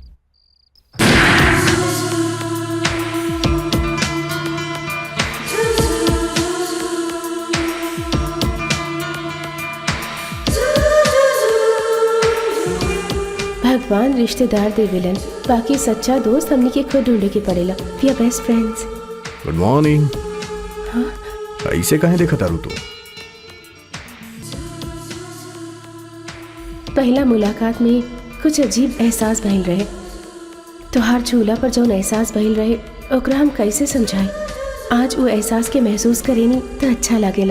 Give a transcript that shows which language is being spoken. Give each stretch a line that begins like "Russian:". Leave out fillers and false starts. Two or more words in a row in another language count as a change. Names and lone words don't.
Bhojpuri: भगवान रिश्तेदार देवेलन, बाकी सच्चा दोस्त हमनी के खुद ढूंढे के पड़ेला।
English: We are best friends. good morning.
Bhojpuri: ऐसे काहे देखा तारू तू? पहला मुलाकात में कुछ अजीब एहसास भइल रहे। तोहार झूला पर जौन एहसास भइल रहे ओकरा हम कैसे समझाई। आज वो एहसास के महसूस करेनी तो अच्छा लागेला।